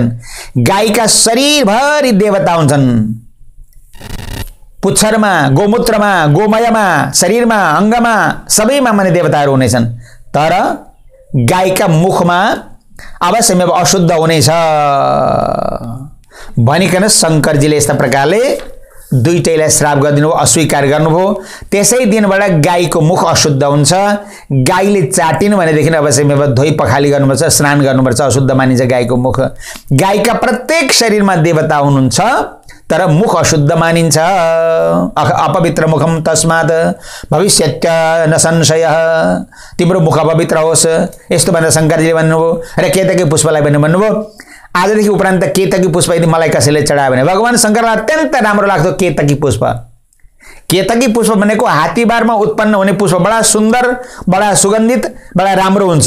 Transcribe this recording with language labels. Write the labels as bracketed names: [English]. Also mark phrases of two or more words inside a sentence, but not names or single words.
[Nepali] गाईका शरीरभरि देवता हुन्छन्, पुच्छरमा, गोमूत्रमा, गोमयमा, शरीरमा, अङ्गमा सबैमा माने देवताहरू हुनेछन्, तर गाईका मुखमा अवश्यमेव अशुद्ध हुनेछ भनिकन शंकरजीले यस्ता प्रकारले दुईटैलाई श्राप गरिदिनु, अस्वीकार गर्नुभयो। त्यसै दिनबाट गाईको मुख अशुद्ध हुन्छ। गाईले चाटिनु भनेदेखि अवश्यमेव धोइ पखाली गर्नुपर्छ, स्नान गर्नुपर्छ, अशुद्ध मानिन्छ गाईको मुख। गाईका प्रत्येक शरीरमा देवता हुनुहुन्छ तर मुख अशुद्ध मानिन्छ। [Sanskrit] अपवित्र मुखम तस्मात् भविष्यत्य न संशय, [Nepali] तिम्रो मुख अपवित्र होस् यस्तो भनेर शंकरजीले भन्नुभयो। र केतकी पुष्पलाई पनि भन्नुभयो, आजदेखि उपरान्त केतकी पुष्प यदि मलाई कसैले चढायो भने, भगवान शंकरलाई अत्यन्त राम्रो लाग्थ्यो केतकी पुष्प। केतकी पुष्प भनेको हात्तीबारमा उत्पन्न हुने पुष्प, बडा सुन्दर, बडा सुगन्धित, बडा राम्रो हुन्छ।